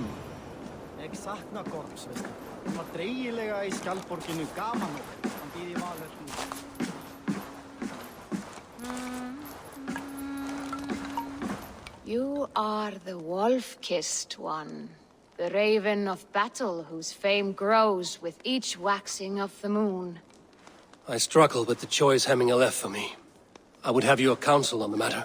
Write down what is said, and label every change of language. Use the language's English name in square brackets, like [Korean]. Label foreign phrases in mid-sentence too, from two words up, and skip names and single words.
[Icelandic] Ég sakna Gorms, veistu. Hann var dreigilega í skjaldborginu gaman og hann býð í Valhalla. [English] You are the wolf-kissed one. The raven of battle whose fame grows with each waxing of the moon. I struggle with the choice Hemming left for me. I would have your counsel on the matter.